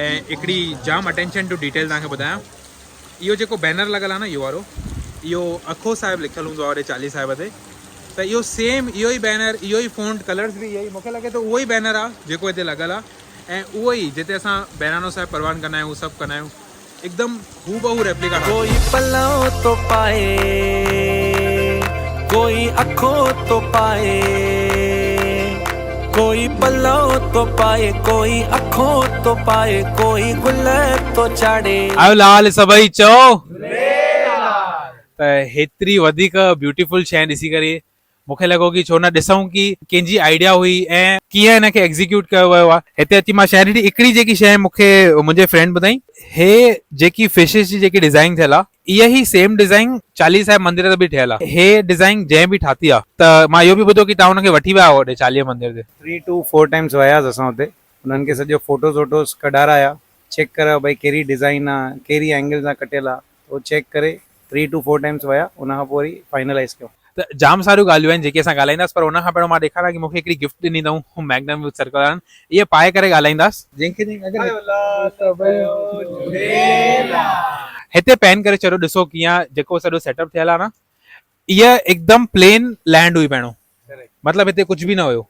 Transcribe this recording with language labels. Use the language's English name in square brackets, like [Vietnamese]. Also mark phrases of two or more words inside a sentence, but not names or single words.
[Sindhi] ऐं हिकिड़ी जाम [English] attention to detail [Sindhi] तव्हांखे ॿुधायां। इहो जेको बैनर लॻल आहे न, इहो वारो, इहो अखो साहिब लिखियलु हूंदो आहे वॾे चालीह साहिब ते। त इहो सेम इहो ई बैनर, इहो ई फ़ॉन्ट, कलर्स बि इहो ई, मूंखे लॻे थो उहो ई बैनर आहे जेको हिते लॻल आहे। ऐं उहो ई जिते असां बहिराणो साहिब परवान कंदा आहियूं, सभु कंदा आहियूं, एकदमि हूबहू रेप्लिका। कोई पल्लव तो पाए, कोई अखो तो पाए, कोई पल्लव तो पाए, कोई अखो तो पाए, कोई गुल तो चाड़े। आयो लाल सभई चओ। त हेतिरी वधीक ब्यूटीफुल शइ ॾिसी करे मूंखे लॻो कि छो न ॾिसूं कि कंहिंजी आइडिया हुई ऐं कीअं हिनखे एग्ज़ीक्यूट कयो वियो आहे। हिते अची मां शइ ॾिठी। हिकिड़ी जेकी शइ मूंखे मुंहिंजे फ्रेंड ॿुधाई, हे जेकी फिशिस जी जेकी डिज़ाइन थियल आहे, इहा ई सेम डिज़ाइन चालीह साहिब मंदिर ते बि ठहियल आहे। हे डिज़ाइन जंहिं बि ठाती आहे, त मां इहो बि ॿुधो कि तव्हां हुनखे वठी विया हो होॾे चालीह मंदिर ते। [English] 3 to 4 times [Sindhi] वियासीं असां हुते। हुननि खे सॼो फोटोज़ वोटोज़ कढाराया, चेक कयो भई कहिड़ी डिज़ाइन आहे, कहिड़ी एंगल सां कटियल आहे, उहो चेक करे [English] 3 to 4 times [Sindhi] विया। उनखां पोइ वरी फाइनलाइज़ कयो। त जाम सारियूं ॻाल्हियूं आहिनि जेके असां ॻाल्हाईंदासीं, पर हुन खां पहिरियों मां ॾेखारियां कि मूंखे हिकिड़ी गिफ्ट ॾिनी अथऊं मैग्नम यूथ सर्कल वारनि। इहे पाए करे ॻाल्हाईंदासीं। हिते पैन करे चलो, ॾिसो कीअं जेको सॼो सेटअप थियल आहे न, इहा एकदमि [English] plain land [Sindhi] हुई पहिरियों, मतिलबु हिते कुझु बि न हुयो।